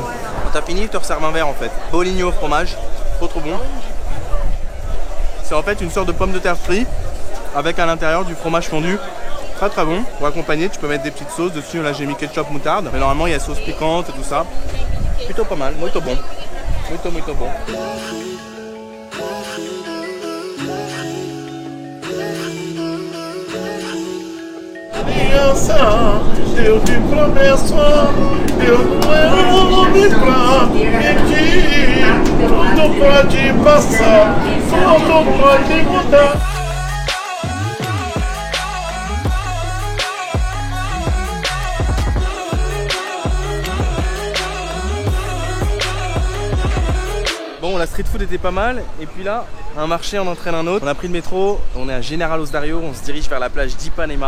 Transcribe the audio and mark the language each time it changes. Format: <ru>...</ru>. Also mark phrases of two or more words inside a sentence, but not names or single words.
<fr>Quand t'as fini, ils te resservent un verre en fait. Boligno au fromage. Trop bon. C'est en fait une sorte de pomme de terre frite avec à l'intérieur du fromage fondu. Très bon. Pour accompagner, tu peux mettre des petites sauces dessus. Là, j'ai mis ketchup, moutarde. Mais normalement, il y a sauce piquante et tout ça. Plutôt pas mal.</fr> <pt>Muito bon. Muito bon. Aliança, Deus de promessa, Deus não é homem pra mentir. Tudo pode passar, tudo pode mudar.</pt> <fr>Bon, la street food était pas mal, et puis là, un marché en entraîne un autre. On a pris le métro, on est à General Osdario, on se dirige vers la plage d'Ipanema.</fr>